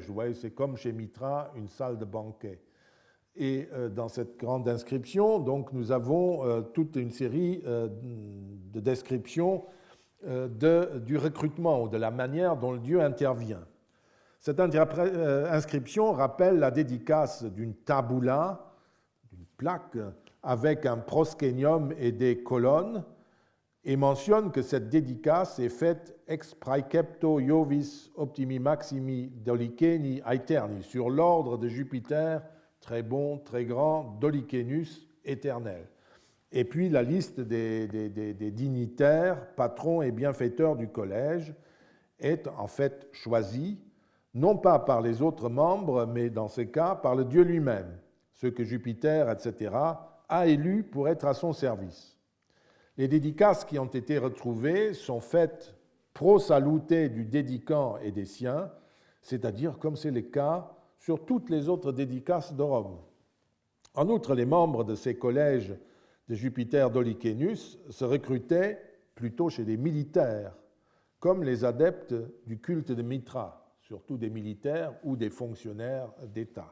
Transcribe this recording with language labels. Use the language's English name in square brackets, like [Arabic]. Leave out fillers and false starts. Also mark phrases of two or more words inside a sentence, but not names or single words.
[French] Vous voyez, c'est comme chez Mitra, une salle de banquet. Et dans cette grande inscription, donc, nous avons toute une série de descriptions du recrutement ou de la manière dont le dieu intervient. Cette inscription rappelle la dédicace d'une tabula, d'une plaque, avec un proskénium et des colonnes, et mentionne que cette dédicace est faite [Latin] ex praecepto Iovis optimi maximi Dolichéni aeterni, [French] sur l'ordre de Jupiter, très bon, très grand, Dolichénus éternel. Et puis la liste des dignitaires, patrons et bienfaiteurs du collège est en fait choisie, non pas par les autres membres, mais dans ce cas par le Dieu lui-même, ceux que Jupiter, etc., a élus pour être à son service. Les dédicaces qui ont été retrouvées sont faites [Latin] pro salute [French] du dédicant et des siens, c'est-à-dire comme c'est le cas sur toutes les autres dédicaces de Rome. En outre, les membres de ces collèges de Jupiter Dolichénus se recrutaient plutôt chez des militaires, comme les adeptes du culte de Mitra, surtout des militaires ou des fonctionnaires d'État.